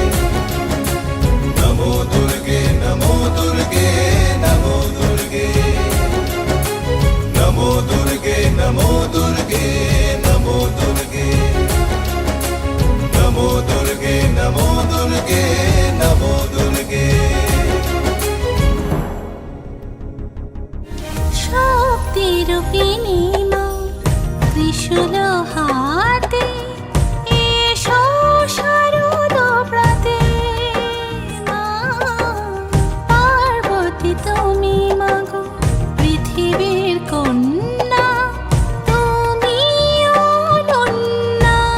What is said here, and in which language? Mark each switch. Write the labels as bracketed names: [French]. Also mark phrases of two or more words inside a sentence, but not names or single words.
[Sanskrit] नमो दुर्गे नमो दुर्गे नमो दुर्गे नमो दुर्गे नमो दुर्गे नमो दुर्गे नमो दुर्गे नमो दुर्गे नमो दुर्गे [Bangla] শক্তিরূপিণী মা ত্রিশূল হাতে এসো শারদ প্রাতে মা পার্বতী তুমি মাগো পৃথিবীর কন্যা তুমি অনন্যা